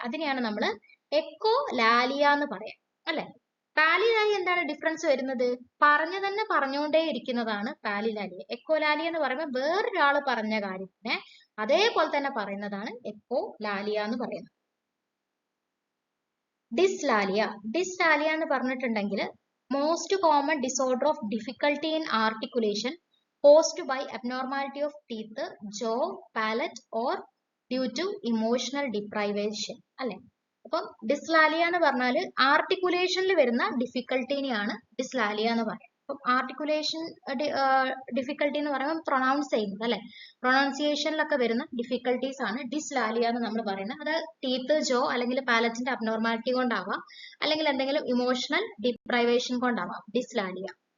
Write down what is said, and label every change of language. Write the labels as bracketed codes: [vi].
[ml] അതിനെയാണ് നമ്മൾ എക്കോ ലാലിയ എന്ന് പറയാം അല്ലെ. പാലിലാലിയ എന്താണ് ഡിഫറൻസ് വരുന്നത്, പറഞ്ഞു തന്നെ പറഞ്ഞുകൊണ്ടേ ഇരിക്കുന്നതാണ് പാലിലാലിയ. എക്കോലാലിയ എന്ന് പറയുമ്പോൾ വേറൊരാൾ പറഞ്ഞ കാര്യത്തിനെ അതേപോലെ തന്നെ പറയുന്നതാണ് എക്കോ ലാലിയ എന്ന് പറയുന്നത്. ഡിസ്ലാലിയ. [en] dyslalia [ml] എന്ന് പറഞ്ഞിട്ടുണ്ടെങ്കിൽ [en] most common disorder of difficulty in articulation caused by abnormality of teeth, jaw, palate or due to emotional deprivation [ml] അല്ലെ. അപ്പം ഡിസ്ലാലിയ എന്ന് പറഞ്ഞാൽ ആർട്ടിക്കുലേഷനിൽ വരുന്ന ഡിഫിക്കൽട്ടിനെയാണ് ഡിസ്ലാലിയ എന്ന് പറയുന്നത്. അപ്പം ആർട്ടിക്കുലേഷൻ ഡിഫിക്കൽട്ടി എന്ന് പറയുമ്പോൾ പ്രൊണൗൺസ് ചെയ്യുന്നത് അല്ലെ, പ്രൊണൗൺസിയേഷനിലൊക്കെ വരുന്ന ഡിഫിക്കൽട്ടീസ് ആണ് ഡിസ്ലാലിയ എന്ന് നമ്മൾ പറയുന്നത്. അത് ടീത്ത്, ജോ അല്ലെങ്കിൽ പാലറ്റിന്റെ അബ്നോർമാലിറ്റി കൊണ്ടാവാം, അല്ലെങ്കിൽ എന്തെങ്കിലും ഇമോഷണൽ ഡിപ്രൈവേഷൻ കൊണ്ടാവാം ഡിസ്ലാലിയ.